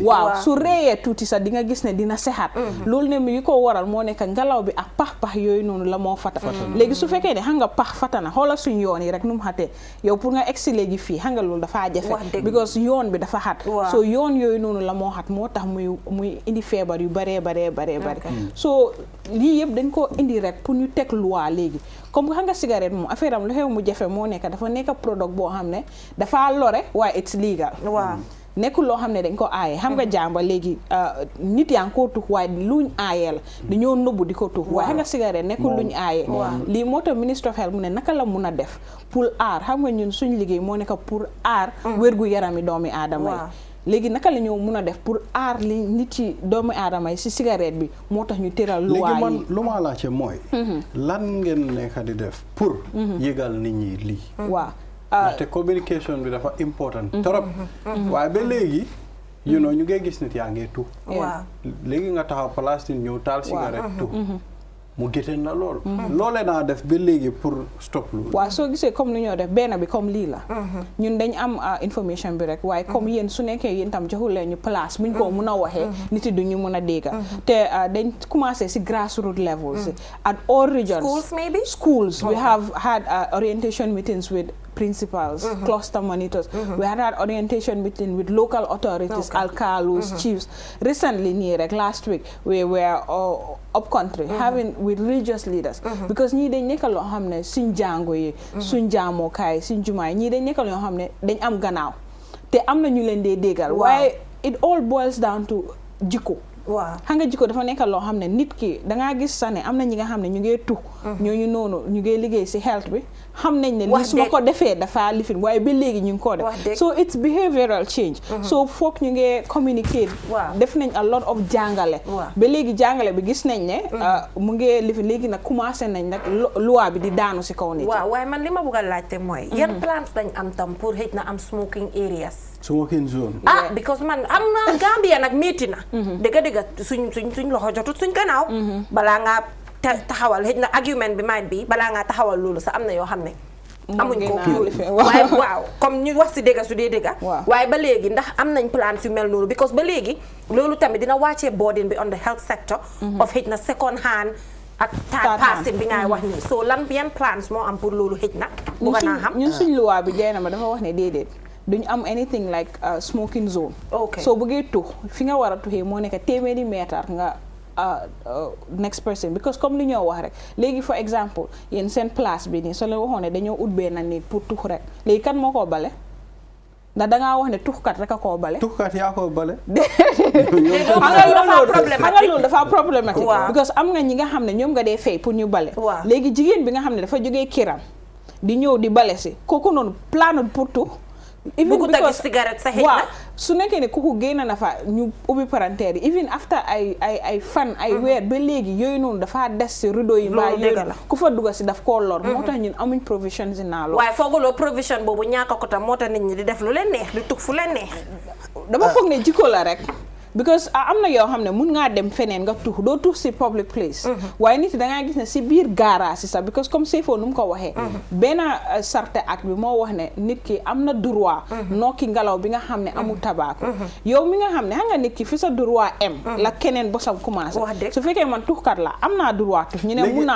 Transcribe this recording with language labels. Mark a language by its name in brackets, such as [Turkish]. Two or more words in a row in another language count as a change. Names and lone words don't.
[Wolof] waaw su réyee tuuti sax di nga gis ne dina sexaat loolu ne mi ko waral moo nekk ngelaw bi ak pax yooyu noonu la moo fata léegi su fekkee ne xam nga pax fatana xoola suñ yoon yi rek nu mu xatee yow pour nga egsi léegi fii xam nga loolu dafa jafe because yoon bi dafa xat so yoon yooyu noonu la moo xat moo tax muy indi feebar yu baree so lii yëpp dañ ko indi rek pour ñu teg loi léegi comme xam nga cigarette moom affaire am lu xew mu jafe moo nekk dafa nekk produit boo xam ne dafa lore waaye [English] it's legal [Wolof] nekkul loo xam ne dañ ko aaye xam nga jàmba léegi nit yaa ngi koo tux waaye luñ aayee la dañoo nëbbu di ko tux waaye xam nga cigarette nekkul luñ aayee lii moo tax [English] Ministre of Health [Wolof] mu ne naka la mun a def pour aar xam nga ñun suñ liggéey moo nekk pour aar wérgu yarami doomi aadama yi léegi naka la ñoo mun a def pour aar li nit yi doomu aadama yi si cigarette bi moo tax ñu tëral loi yi léegi man lu ma laajte mooy lan ngeen nekk di def pour yëgal nit ñi lii waaw ndaxte communication bi dafa important trop waaye ba léegi [English] you know [Wolof] ñu ngay gis nit yaa ngi tu léegi nga taxaw place nit ñëw taal cigarette tu mu gétteen la lool loolee naa def ba léegi pour stop loolu waaw soo gisee comme lu ñoo def benn bi comme lii la ñun dañ am information bi rek waaye comme yéen su nekkee yéen tam joxul leen ñu place buñ ko mun a waxee nit yi du ñu mun a dégga te dañ commencé si [English] grassroots levels at all regions schools we have had orientation meetings with principals, cluster monitors. We had orientation meeting with local authorities, alcalos, chiefs. Recently, last week, we were up country having with religious leaders because [Wolof] ñi dañ nekk loo xam ne suñ jàngo yi suñ jaamokaay suñ jumaay ñi dañ nekk loo xam ne dañ am gannaaw te am na ñu leen dee déggal waaye [English] it all boils down to [Wolof] jikko xam nga jikko dafa nekk loo xam ne nit ki dangaa gis sax ne am na ñi nga xam ne ñu ngee tux ñooñu noonu ñu ngee liggéey si health bi xam nañ ne lii su ma ko defee dafa lifin waaye ba léegi ñu ngi ko def [English] so it's behavioral change [Wolof] so foog ñu ngee communicate def nañ [English] a lot of [Wolof] jàngale ba léegi jàngale bi gis nañ ne mu ngee lifin léegi nag commencé nañ nag loi bi di daanu si kaw nit waaw waaye man li ma bëgg a laajte mooy yan plans dañ am tam pour xëj na am [English] smoking areas smoking zone [Wolof] because man am na Gambia nag métti na dëgg suñ loxo jotut suñ gannaaw balaa ngaa taxawal xëj na argument bi might bi balaa ngaa taxawal loolu sax am na yoo xam ne amuñ ko waaye waaw comme ñu wax si dégga su dee dégga waaye ba léegi ndax am nañ plans yu mel noonu because ba léegi loolu tamit dina wàccee burden bi [English] on the health sector of [Wolof] xëj na [English] second hand [Wolof] ak [English] third party [Wolof] bi ngay wax nii so lan yan plans moo am pour loolu xëj na bëgg naa xam ñun suñ luwaa bi jey na ma dafa wax ne déedéet duñu am [English] anything like smoking zone [Wolof] soo bëggee tux fi nga war a tuxee moo nekk téeméeri meetar nga [English] next person because [Wolof] comme li ñoo wax rek léegi [English] for example [Wolof] yéen seen place bi nii soo leen waxoon ne dañoo ut benn néeg pour tux rek léegi kan moo koo bale ndax dangaa wax ne tuxkat rek a koo bale tuxkat yaa koo bale xam nga loolu dafa problématique because am nga ñi nga xam ne ñoom nga dee fay pour ñu bale léegi jigéen bi nga xam ne dafa jógee kiram di ñëw di bale si kooku noonu planul pour tux [English] even because cigarette sa [Wolof] waaw su nekkee ne kooku génn na fa ñu ubbi parenteer yi [English] even after [Wolof] ay fan ay weer ba léegi yooyu noonu dafa des si rideau yi mbaa yooyu ku fa dugga si daf koo lor moo tax ñun amuñ provision si naa loolu waaye fooguloo provision boobu ñaaka ko tam moo tax nit ñi di def lu leen neex di tug fu leen neex dama foog ne jikko la rek because am na yoo xam ne mun ngaa dem feneen nga tux doo tux si [English] public place [Wolof] waaye nit dangaa gis ne si biir garage si sax because comme Seyfo nu mu ko waxee benn sarte ak bi moo wax ne nit ki am na droit nokki ngelaw bi nga xam ne amul tabaako yow mi nga xam ne xam nga nit ki fi sa droit la keneen bosam commencé su fekkee man tuxkat la am naa droit tux ñu ne mun naa tux